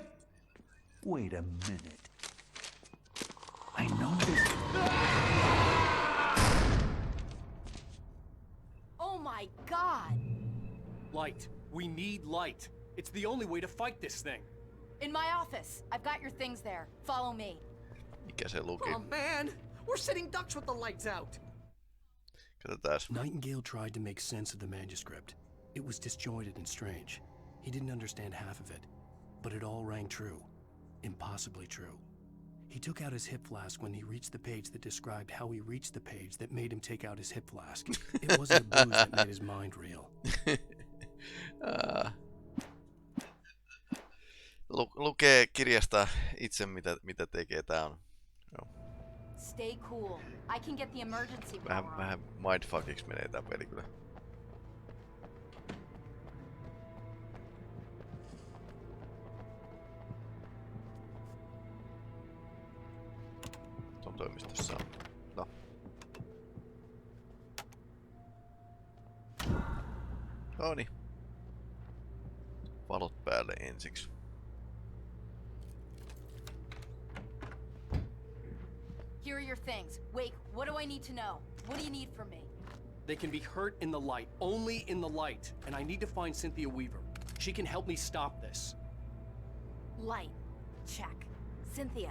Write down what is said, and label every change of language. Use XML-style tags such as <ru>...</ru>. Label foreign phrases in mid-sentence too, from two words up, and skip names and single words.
<en>Wait a minute. I know this... Oh my God! Light. We need light. It's the only way to fight this thing. In my office. I've got your things there. Follow me.</en> <fi>Mikä se luki?</fi> <en>Oh man, we're sitting ducks with the lights out.</en> <fi>Katsotaan.</fi> <en>Nightingale tried to make sense of the manuscript. It was disjointed and strange. He didn't understand half of it, but it all rang true. Impossibly true. He took out his hip flask when he reached the page that described how he reached the page that made him take out his hip flask. It wasn't a booze that made his mind real.</en> <fi>Lukee kirjasta itse mitä tekee. Tää on. No.</fi> <en>Stay cool. I can get the emergency power on.</en> <fi>Vähän mindfuckiksi menee tää peli kyllä. Tuon toimistossa on. No. Noni. Valot päälle ensiksi.</fi> <en>Here are your things. Wake, what do I need to know? What do you need from me? They can be hurt in the light, only in the light. And I need to find Cynthia Weaver. She can help me stop this. Light. Check. Cynthia.</en>